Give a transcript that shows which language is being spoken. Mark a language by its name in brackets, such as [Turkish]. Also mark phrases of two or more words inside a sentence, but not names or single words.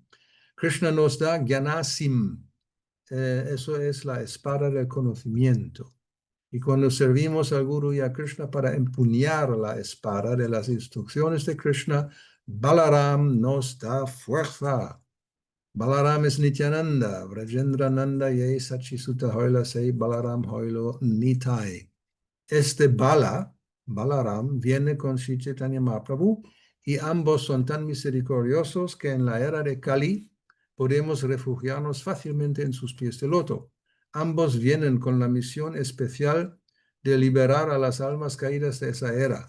[Spanish] Krishna nos da Gyanasim. Eso es la espada del conocimiento. Y cuando servimos al Guru y a Krishna para empuñar la espada de las instrucciones de Krishna, Balaram nos da fuerza. [Bangla] Balaram es Nityananda, ব্রজেন্দ্র নন্দ যে শচীসুত হইল সেই বলরাম হইল নিতাই. [Spanish] Este Balaram, viene con Sri Chaitanya Mahaprabhu y ambos son tan misericordiosos que en la era de Kali podemos refugiarnos fácilmente en sus pies de loto. Ambos vienen con la misión especial de liberar a las almas caídas de esa era.